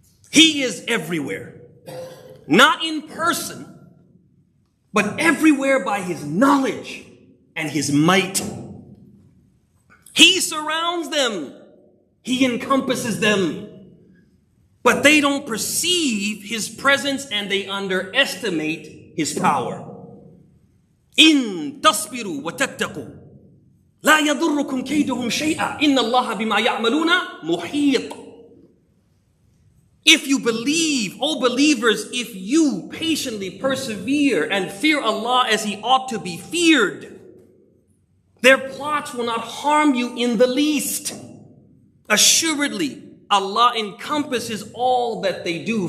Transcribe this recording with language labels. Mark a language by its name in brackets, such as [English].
[English] He is everywhere. Not in person, but everywhere by His knowledge and His might. He surrounds them. He encompasses them. But they don't perceive His presence and they underestimate His power. [Arabic] In tasbiru wa tattaqu لا يضركم كيدهم شيئا إن الله بما يعملون محيط. [English] If you believe, O believers, if you patiently persevere and fear Allah as He ought to be feared, Their plots will not harm you in the least. Assuredly, Allah encompasses all that they do.